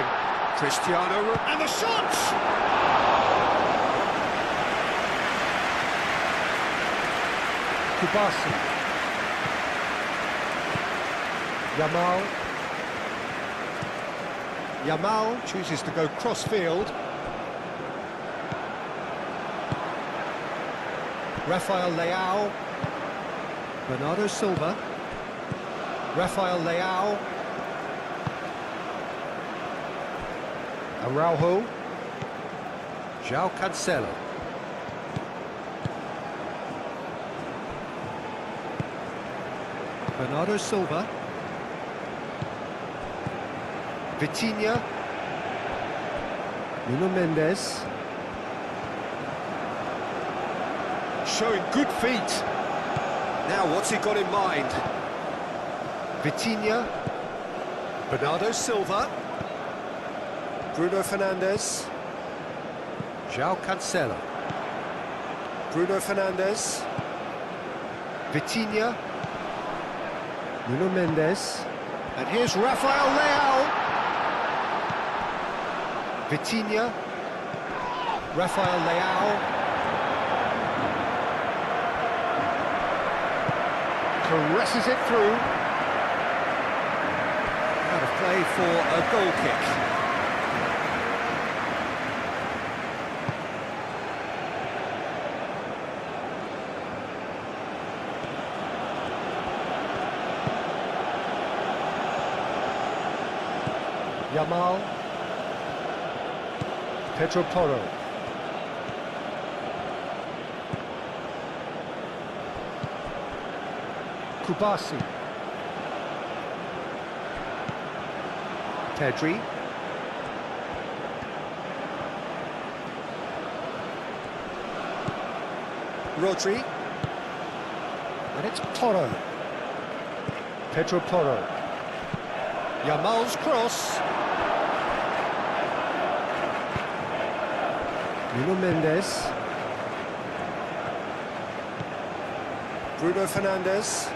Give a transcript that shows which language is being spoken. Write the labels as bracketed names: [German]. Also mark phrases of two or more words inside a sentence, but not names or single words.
[English] And the shot! Kubasi. Yamal chooses to go cross-field. Rafael Leao. Bernardo Silva. Rafael Leao. Araujo. João Cancelo. Bernardo Silva. Vitinha. Nuno Mendes. Showing good feet. Now what's he got in mind? Vitinha. Bernardo Silva. Bruno Fernandes. João Cancelo. Bruno Fernandes. Vitinha. Nuno Mendes. And here's Rafael Leao. Vitinha. Rafael Leao. Caresses it through. Out of play for a goal kick. Yamal. Pedro Porro. Kubasi. Pedri. Rodri. And it's Porro. Pedro Porro. Yamal's cross. Nuno Mendes. Bruno Fernandes.